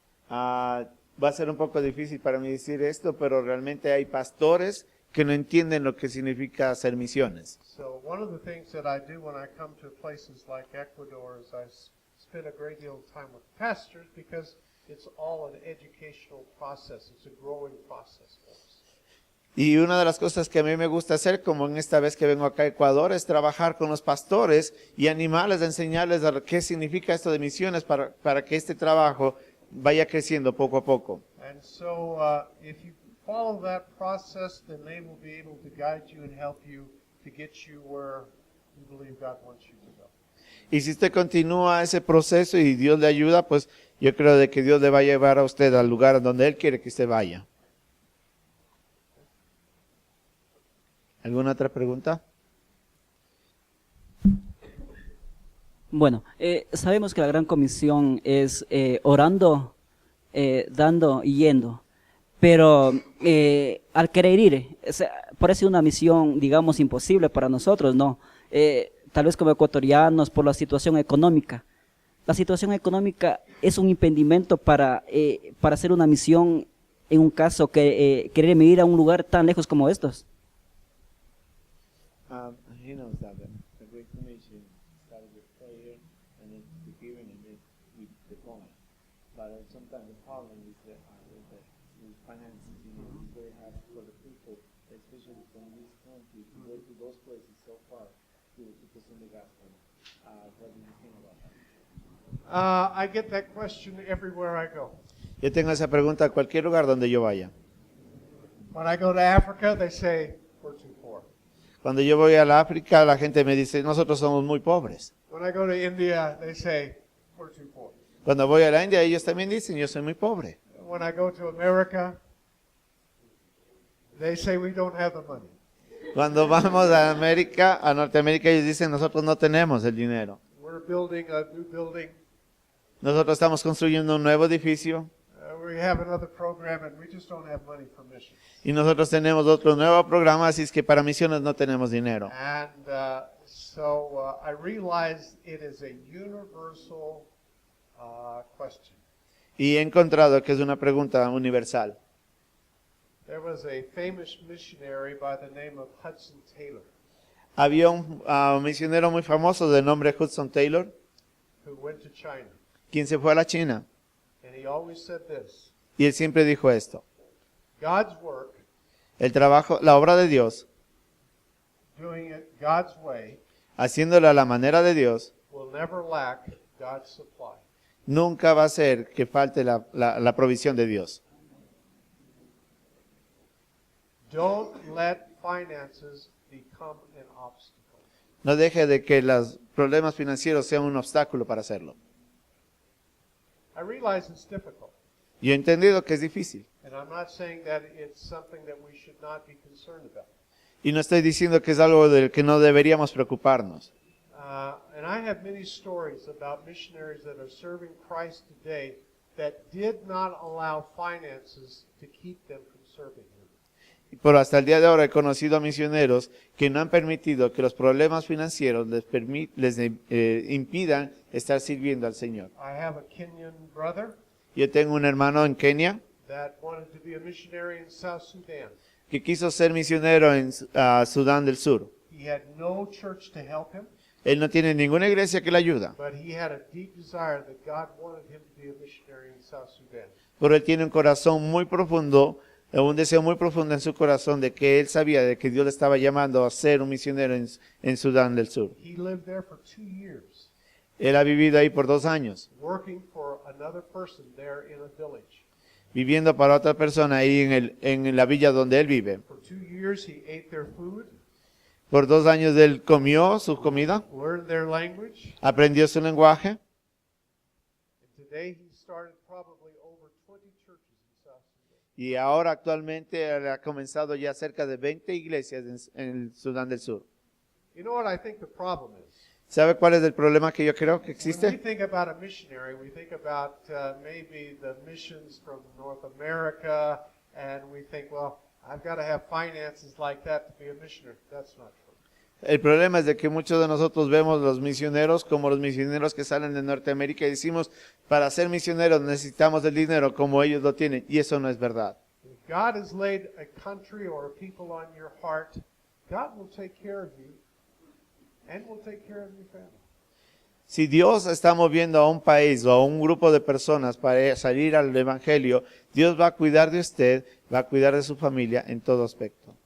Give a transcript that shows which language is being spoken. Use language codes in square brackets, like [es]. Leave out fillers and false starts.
[es] Va a ser un poco difícil para mí decir esto, pero realmente hay pastores que no entienden lo que significa hacer misiones. [en] So one of the things that I do when I come to places like Ecuador is I spend a great deal of time with pastors, because it's all an educational process. It's a growing process for us. [es] Y una de las cosas que a mí me gusta hacer, como en esta vez que vengo acá a Ecuador, es trabajar con los pastores y animarles, a enseñarles qué significa esto de misiones para que este trabajo vaya creciendo poco a poco. [en] And so if you follow that process, then they will be able to guide you and help you to get you where you believe God wants you to go. [es] Y si usted continúa ese proceso y Dios le ayuda, pues yo creo de que Dios le va a llevar a usted al lugar donde Él quiere que usted vaya. ¿Alguna otra pregunta? Bueno, sabemos que la Gran Comisión es orando, dando y yendo, pero al querer ir, parece una misión, digamos, imposible para nosotros, ¿no? Tal vez como ecuatorianos por la situación económica. La situación económica es un impedimento para hacer una misión en un caso que querer ir a un lugar tan lejos como estos. [en] He knows that the Great Commission started with prayer and then the giving and then with the going. But sometimes the problem is the finances. You know, it's very hard for the people, especially from this country, to go to those places so far to present the gospel. What do you think about that? I get that question everywhere I go. [es] Yo tengo esa pregunta a cualquier lugar donde yo vaya. [en] When I go to Africa, they say, we're too poor. [es] Cuando yo voy a la África, la gente me dice, nosotros somos muy pobres. [en] When I go to India, they say, we're too poor. [es] Cuando voy a la India, ellos también dicen, yo soy muy pobre. [en] When I go to America, they say we don't have the money. [es] Cuando vamos a América, a Norteamérica, ellos dicen, nosotros no tenemos el dinero. [en] We're building a new building. [es] Nosotros estamos construyendo un nuevo edificio [en] We have another program and we just don't have money for missions. [es] y nosotros tenemos otro nuevo programa, así es que para misiones no tenemos dinero. [en] And so I realized it is a universal question. [es] Y he encontrado que es una pregunta universal. [en] There was a famous missionary by the name of Hudson Taylor [es] Había un misionero muy famoso de nombre Hudson Taylor, [en] who went to China. [es] quien se fue a la China. [en] And he always said this, [es] Y él siempre dijo esto: [en] God's work, [es] el trabajo, la obra de Dios, [en] doing it God's way, [es] haciéndola a la manera de Dios, [en] will never lack God's supply. [es] nunca va a ser que falte la provisión de Dios. [en] Don't let finances become an obstacle. [es] No deje de que los problemas financieros sean un obstáculo para hacerlo. [en] I realize it's difficult, [es] Yo he entendido que es difícil. [en] and I'm not saying that it's something that we should not be concerned about. [es] Y no estoy diciendo que es algo del que no deberíamos preocuparnos. [en] And I have many stories about missionaries that are serving Christ today that did not allow finances to keep them from serving Him. [es] Pero hasta el día de ahora he conocido a misioneros que no han permitido que los problemas financieros les impidan estar sirviendo al Señor. [en] I have a Kenyan brother [es] Yo tengo un hermano en Kenia [en] that wanted to be a missionary in South Sudan. [es] que quiso ser misionero en Sudán del Sur. [en] He had no church to help him, [es] Él no tiene ninguna iglesia que le ayuda, [en] but he had a deep desire that God wanted him to be a missionary in South Sudan. [es] pero él tiene un corazón muy profundo, un deseo muy profundo en su corazón de que él sabía de que Dios le estaba llamando a ser un misionero en Sudán del Sur. [en] He lived there for 2 years, [es] Él ha vivido ahí por 2 años, [en] working for another person there in a village. [es] viviendo para otra persona ahí en la villa donde él vive. [en] For 2 years, he ate their food, [es] Por 2 años él comió su comida, [en] learned their language, [es] aprendió su lenguaje [en] and today he started probably over 20 churches in South Sudan. [es] y ahora actualmente él ha comenzado ya cerca de 20 iglesias en el Sudán del Sur. [en] You know what I think the problem is? [es] ¿Sabe cuál es el problema que yo creo que [en] When we [es] existe? [en] think about a missionary, we think about maybe the missions from North America, and we think, well, I've got to have finances like that to be a missionary. That's not true. [es] El problema es de que muchos de nosotros vemos los misioneros como los misioneros que salen de Norteamérica y decimos, para ser misioneros necesitamos el dinero como ellos lo tienen, y eso no es verdad. [en] If God has laid a country or a people on your heart, God will take care of you and will take care of your family. [es] Si Dios está moviendo a un país o a un grupo de personas para salir al Evangelio, Dios va a cuidar de usted, va a cuidar de su familia en todo aspecto.